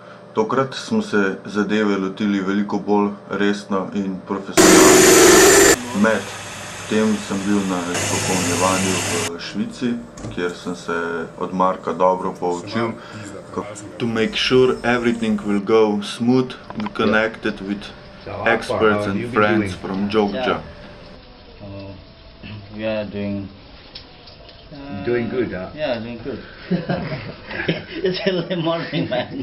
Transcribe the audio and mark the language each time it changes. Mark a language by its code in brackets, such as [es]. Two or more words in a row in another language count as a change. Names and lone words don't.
[sl] Tokrat smo se zadeve lotili veliko bolj resno in profesionalno. Med tem sem bil na izpopolnjevanju v Švici, kjer sem se od Marka dobro poučil. [en] To make sure everything will go smooth, we connected with experts and friends from Georgia. We are doing good, huh? Yeah, doing good. It's early morning, man.